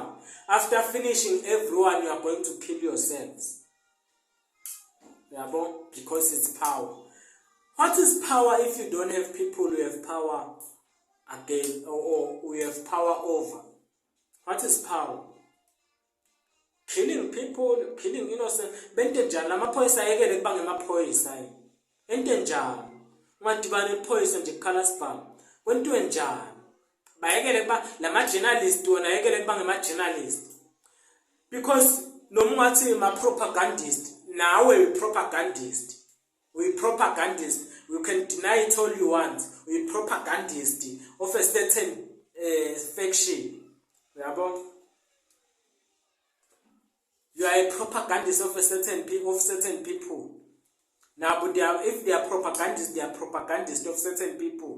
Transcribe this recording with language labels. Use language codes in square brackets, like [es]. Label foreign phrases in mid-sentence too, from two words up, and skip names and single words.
[en] After finishing everyone, you are going to kill yourselves. Because it's power. What is power if you don't have people who have power again or who have power over? What is power? Killing people, killing innocent. [ss] Bente njani amaphoyisa ayekele kuba ngamaphoyisa. Ente njani? Ungadibana iphoyisa nje kukhala sibhamu. Kwentiwe njani? Bayekele kuba lama journalist wona ayekele kuba ngama-journalist. Because noma ungathi ma-propagandist, nawe propagandist. [en] We propagandist. You can deny it all you want. We propagandist of a certain faction. You are a propagandist of certain people. Now, but if they are propagandists, they are propagandists of certain people.